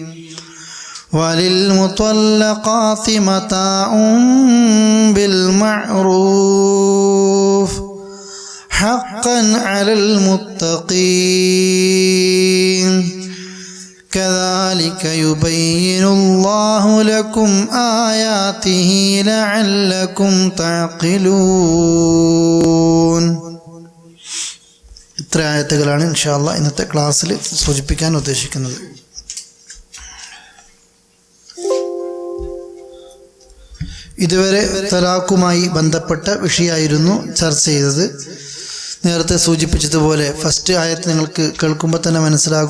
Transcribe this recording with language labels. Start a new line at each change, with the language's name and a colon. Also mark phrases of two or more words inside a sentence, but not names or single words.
Arabic: وللمطلقات متاع بالمعروف حقا على المتقين كذلك يبين الله لكم آياته لعلكم تعقلون.
Malayalam: ഇത്ര ആയത്തുകളാണ്
Arabic: إن شاء الله
Malayalam: ഇന്നത്തെ ക്ലാസ്സിൽ സൂചിപ്പിക്കാൻ ഉദ്ദേശിക്കുന്നത്. ഇതുവരെ തലാഖുമായി ബന്ധപ്പെട്ട വിഷയമായിരുന്നു ചർച്ച ചെയ്തത്. നേരത്തെ സൂചിപ്പിച്ചതുപോലെ ഫസ്റ്റ് ആയത്ത് നിങ്ങൾക്ക് കേൾക്കുമ്പോൾ തന്നെ മനസ്സിലാകും.